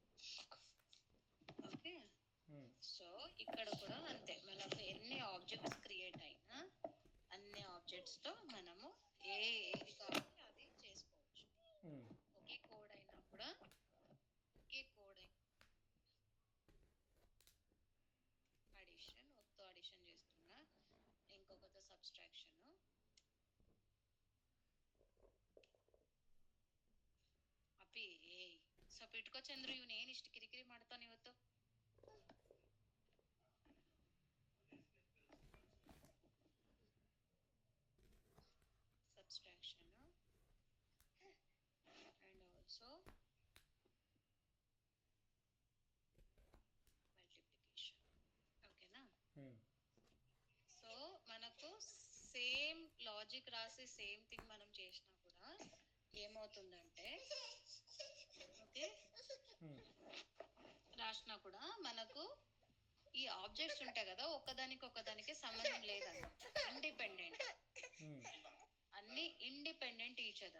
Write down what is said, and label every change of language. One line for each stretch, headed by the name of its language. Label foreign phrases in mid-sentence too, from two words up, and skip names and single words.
Telugu: ఓకే, సో ఇక్కడ కూడా అంతే, మనకు ఎన్ని ఆబ్జెక్ట్స్ క్రియేట్ అయినా అన్ని ఆబ్జెక్ట్స్ తో మనము ఏది కావాలి అది చేసుకోవచ్చు. ఒకే కోడ్ అయినా కూడా అడిషన్ ఒక్క అడిషన్ చేస్తున్నా, ఇంకొకటి సబ్ట్రాక్షన్.
Kannada: ಅಪ್ಪಿ ಸ್ವಲ್ಪ ಇಟ್ಕೋ ಚಂದ್ರು, ಇವನ್ ಏನ್ ಇಷ್ಟು ಕಿರಿಕಿರಿ ಮಾಡ್ತಾನೆ ಇವತ್ತು.
English: subtraction and also multiplication.
Telugu: ఓకేనా? సో మనకు
English: same logic
Telugu: రాసి
English: same thing
Telugu: మనం చేసినా కూడా ఏమవుతుందంటే, ఓకే, రాసినా కూడా మనకు ఈ ఆబ్జెక్ట్స్ ఉంటాయి కదా, ఒకదానికి సంబంధం లేదన్నమాట, ఇండిపెండెంట్, అన్ని
English: independent each other.